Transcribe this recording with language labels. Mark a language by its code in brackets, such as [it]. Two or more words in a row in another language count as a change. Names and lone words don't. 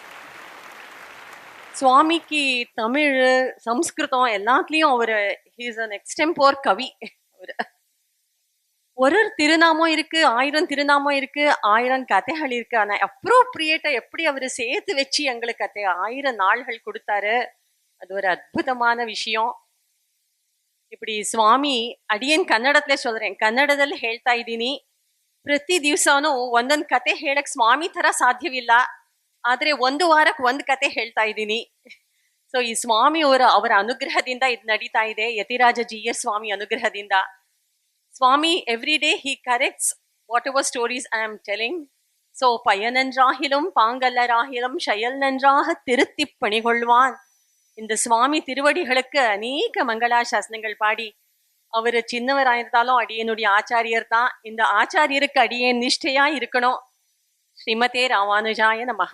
[ta] சுவாமிக்கு தமிழ், சம்ஸ்கிருதம் எல்லாத்துலேயும் அவர் [en] he's an extempore [ta] கவி. ஒரு திருநாமம் இருக்கு, 1000 திருநாமம் இருக்கு, 1000 கதைகள் இருக்கு. ஆனா அப்ரோப்ரியேட்டா எப்படி அவரு சேர்த்து வச்சு எங்களுக்கு கதை 1000 நாள்கள் கொடுத்தாரு. அது ஒரு அற்புதமான விஷயம். [kn] இப்படி ಸ್ವಾಮಿ ಅಡಿಯನ್ ಕನ್ನಡದಲ್ಲೇ ಸೋದ್ರೇನ್ ಕನ್ನಡದಲ್ಲಿ ಹೇಳ್ತಾ ಇದ್ದೀನಿ. ಪ್ರತಿ ದಿವಸನೂ ಒಂದೊಂದು ಕತೆ ಹೇಳಕ್ ಸ್ವಾಮಿ ತರ ಸಾಧ್ಯವಿಲ್ಲ, ಆದ್ರೆ ಒಂದು ವಾರಕ್ಕೆ ಒಂದು ಕತೆ ಹೇಳ್ತಾ ಇದ್ದೀನಿ. ಸೊ ಈ ಸ್ವಾಮಿ ಅವರ ಅನುಗ್ರಹದಿಂದ ಇದು ನಡೀತಾ ಇದೆ. ಯತಿರಾಜ ಜೀಯ ಸ್ವಾಮಿ ಅನುಗ್ರಹದಿಂದ. [en] Swami every day he corrects whatever stories I am telling. [ta] ಸೊ பையனென்றாகிலும் பாங்கல்லராகிலும் செயல் நன்றாக திருத்தி பணிகொள்வான். இந்த சுவாமி திருவடிகளுக்கு அநேக மங்களாசாசனங்கள் பாடி, அவர் சின்னவராயிருந்தாலும் அடியனுடைய ஆச்சாரியர் தான். இந்த ஆச்சாரியருக்கு அடியேன் நிஷ்டையா இருக்கணும். [sa] ஸ்ரீமதே ராமானுஜாய நமஹா.